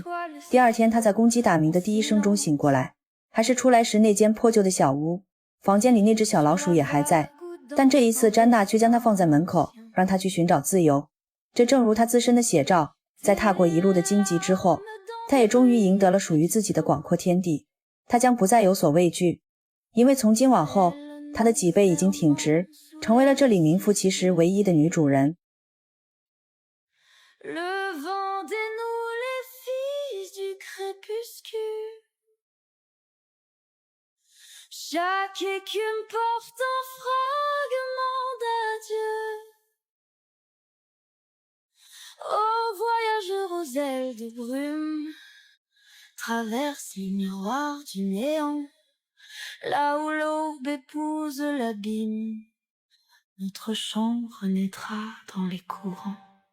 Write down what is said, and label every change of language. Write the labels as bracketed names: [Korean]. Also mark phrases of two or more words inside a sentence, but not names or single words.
[Chinese] 第二天，她在公鸡打鸣的第一声中醒过来，还是出来时那间破旧的小屋，房间里那只小老鼠也还在，但这一次詹娜却将它放在门口，让她去寻找自由。这正如她自身的写照，在踏过一路的荆棘之后，她也终于赢得了属于自己的广阔天地。她将不再有所畏惧，因为从今往后，她的脊背已经挺直，成为了这里名副其实唯一的女主人。 [French] Le vent dénoue les fils du crépuscule. Chaque écume porte un fragment d'adieu. Ô voyageurs aux ailes de brume, traverse les miroirs du néant, là où l'aube épouse l'abîme, notre chambre renaîtra dans les courants.